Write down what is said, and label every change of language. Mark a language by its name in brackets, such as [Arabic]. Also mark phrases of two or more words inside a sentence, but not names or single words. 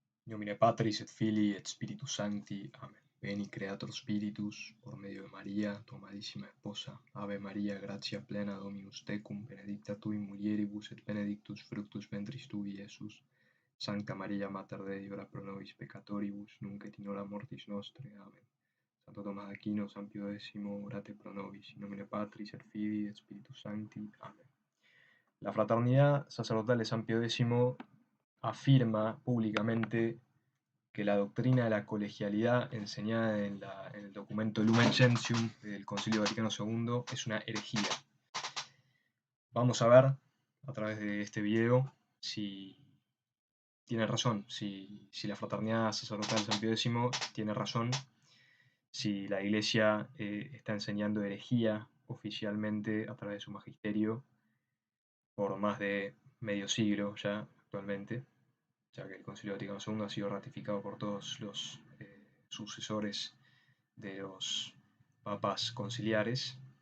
[Latin] Nomine Patris et Filii et Spiritus Sancti. Amén. Veni Creator Spiritus, [Spanish] por medio de María, tu amadísima esposa. [Latin] Ave María, gratia plena Dominus tecum, benedicta tui mulieribus et benedictus fructus ventris tui, Iesus. Sancta Maria Mater Dei, ora pro nobis peccatoribus, nunc et in hora mortis nostre. Amén. Santo Tomás de Aquino, San Pío X, orate pro nobis. In nomine Patris et Filii et Spiritus Sancti. Amén. [Spanish] La fraternidad sacerdotal de San Pío X afirma públicamente que la doctrina de la colegialidad enseñada en el documento Lumen Gentium del Concilio Vaticano II es una herejía. Vamos a ver a través de este video si tiene razón, si la fraternidad sacerdotal de San Pío X tiene razón, si la Iglesia está enseñando herejía oficialmente a través de su magisterio por más de medio siglo ya actualmente, ya que el Concilio Vaticano II ha sido ratificado por todos los sucesores de los papas conciliares,